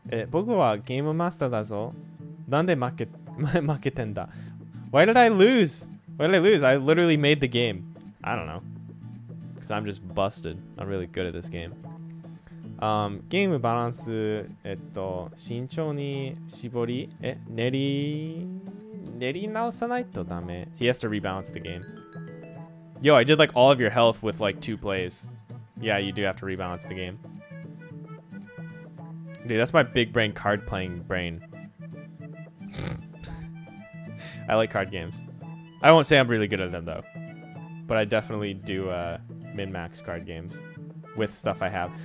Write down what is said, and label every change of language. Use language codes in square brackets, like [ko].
[ja] 僕はゲームマスターだぞ。なんで負けてんだ? [en] Why did I lose? Why did I lose? I literally made the game. I don't know. I'm just busted. I'm really good at this game. [ja] ゲームバランス、慎重に絞り、練り直さないとダメ。 [en] He has to rebalance the game. Yo, I did like all of your health with like 2 plays. Yeah, you do have to rebalance the game. Dude, that's my big brain card playing brain. I like card games. I won't say I'm really good at them though. But I definitely do min-max card games with stuff I have.